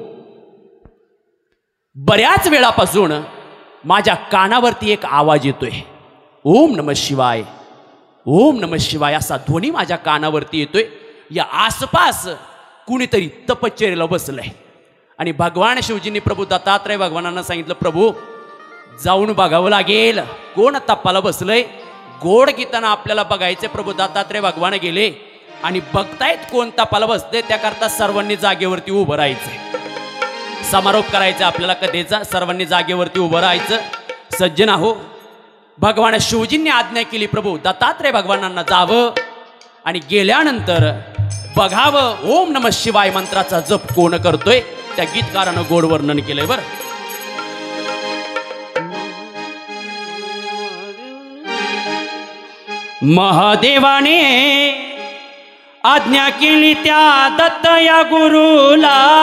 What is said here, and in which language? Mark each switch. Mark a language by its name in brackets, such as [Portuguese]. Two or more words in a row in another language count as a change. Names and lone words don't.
[Marathi] बऱ्याच वेळापासून माझ्या कानावरती एक आवाज येतोय, [Sanskrit] ओम नमः शिवाय, ओम नमः शिवाय [Marathi] असा ध्वनी माझ्या कानावरती येतोय. या आसपास कुणीतरी तपश्चर्येला बसलंय. आणि भगवान शिवजींनी प्रभू दत्तात्रय भगवानांना सांगितलं, प्रभू जाऊन बघावं लागेल कोण तपाला बसलंय. गोड गीताना आपल्याला बघायचे. प्रभू दत्तात्रय भगवान गेले आणि बघतायत कोण तपाला बसते. त्याकरता सर्वांनी जागेवरती उभं राहायचं. समारोप करायचा आपल्याला कथेचा. सर्वांनी जागेवरती उभं राहायचं. सज्जना हो, भगवान शिवजींनी आज्ञा केली प्रभू दत्तात्रय भगवानांना जावं आणि गेल्यानंतर बघावं [Sanskrit] ओम नमः शिवाय [Marathi] मंत्राचा जप कोण करतोय. त्या गीतकारानं गोड वर्णन केलंय बरं. महादेवाने आज्ञा केली त्या दत्त या गुरुला.